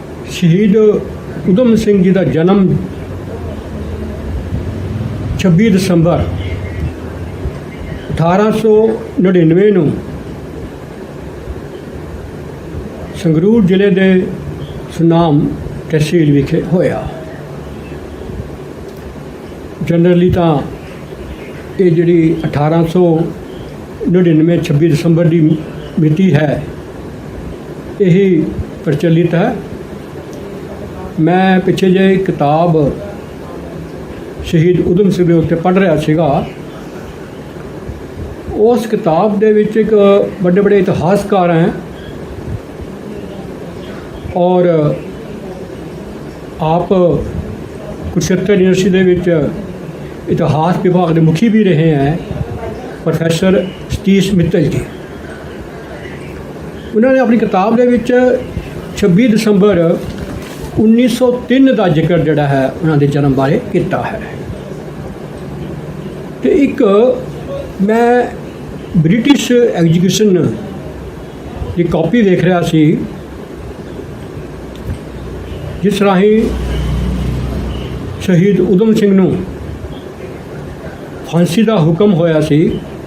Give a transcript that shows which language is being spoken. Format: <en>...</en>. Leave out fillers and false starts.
<pa>ਸ਼ਹੀਦ ਊਧਮ ਸਿੰਘ ਜੀ ਦਾ ਜਨਮ 26 ਦਸੰਬਰ 1899 ਨੂੰ ਸੰਗਰੂਰ ਜ਼ਿਲ੍ਹੇ ਦੇ ਸੁਨਾਮ ਤਹਿਸੀਲ ਵਿਖੇ ਹੋਇਆ। ਜਨਰਲੀ ਤਾਂ ਇਹ ਜਿਹੜੀ 1899 26 ਦਸੰਬਰ ਦੀ ਮਿਤੀ ਹੈ ਇਹੀ ਪ੍ਰਚਲਿਤ ਹੈ। मैं पिछे जे किताब शहीद ਊਧਮ ਸਿੰਘ ਦੇ ਉੱਤੇ पढ़ रहा ਸੀਗਾ।</pa> <hi>उस किताब ਦੇ ਵਿੱਚ एक बड़े बड़े इतिहासकार हैं और आप कुरुक्षेत्र यूनिवर्सिटी ਦੇ ਵਿੱਚ इतिहास विभाग के मुखी भी रहे हैं, प्रोफैसर सतीश मित्तल जी। उन्होंने अपनी किताब</hi> <pa>ਦੇ ਵਿੱਚ 26 ਦਸੰਬਰ 1903 ਦਾ ਜ਼ਿਕਰ ਜਿਹੜਾ ਹੈ ਉਹਨਾਂ ਦੇ ਜਨਮ ਬਾਰੇ ਕੀਤਾ ਹੈ। ਤੇ ਇੱਕ ਮੈਂ ਬ੍ਰਿਟਿਸ਼ ਐਗਜੀਕਿਊਸ਼ਨ ਦੀ ਕਾਪੀ ਦੇਖ ਰਿਹਾ ਸੀ ਜਿਸ ਰਾਹੀਂ ਸ਼ਹੀਦ ਊਧਮ ਸਿੰਘ ਨੂੰ ਫਾਂਸੀ ਦਾ ਹੁਕਮ ਹੋਇਆ ਸੀ।</pa>